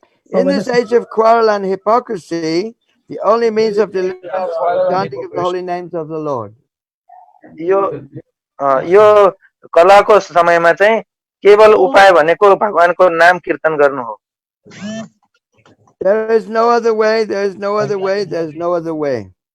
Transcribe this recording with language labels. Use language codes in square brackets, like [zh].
[en] In this age of quarrel and hypocrisy, the only means of deliverance is the chanting of the holy names of the Lord. [ne] यो कलाको समयमा चाहिँ केवल उपाय भनेको भगवानको नाम कीर्तन गर्नु हो [en] There is no other way, there is no other way, there is no other way.